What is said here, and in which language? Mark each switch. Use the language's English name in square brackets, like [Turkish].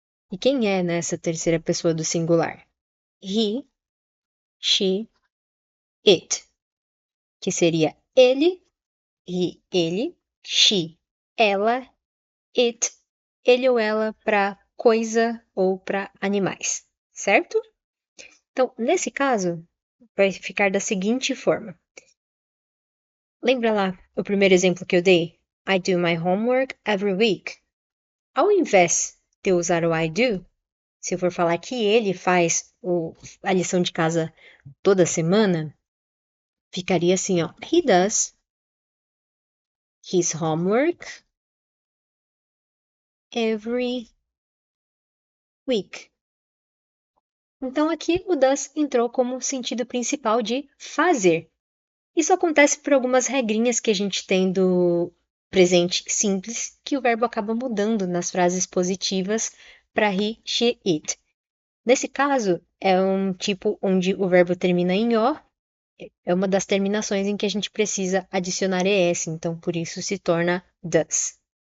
[Portuguese] E quem é nessa terceira pessoa do singular? He, she, it, que seria ele, he, ele, she, ela, it, ele ou ela para coisa ou para animais, certo? Então, nesse caso, vai ficar da seguinte forma. Lembra lá o primeiro exemplo que eu dei? [English] I do my homework every week. [Portuguese] Ao invés de eu usar o I do, se eu for falar que ele faz a lição de casa toda semana, ficaria assim, ó. [English] He does his homework every week. [Portuguese] Então aqui o does entrou como sentido principal de fazer. Isso acontece por algumas regrinhas que a gente tem do presente simples, que o verbo acaba mudando nas frases positivas para he, she, it. Nesse caso, é um tipo onde o verbo termina em o, é uma das terminações em que a gente precisa adicionar es, então por isso se torna does.